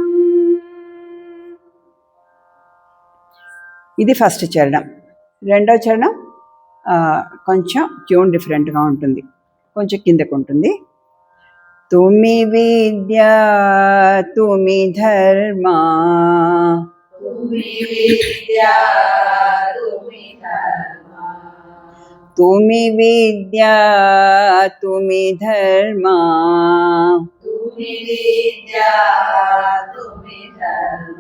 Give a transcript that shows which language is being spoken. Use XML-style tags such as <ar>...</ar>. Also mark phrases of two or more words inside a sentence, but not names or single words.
<te>ఇది ఫస్ట్ చరణం. రెండో చరణం కొంచెం</te> <en>tune different</en> <te>ఉంటుంది, కొంచెం కిందకు ఉంటుంది.</te> <bn>তুমি বিদ্যা তুমি ধর্ম তুমি বিদ্যা তুমি ধর্ম তুমি বিদ্যা তুমি ধর্ম তুমি বিদ্যা তুমি ধর্ম</bn>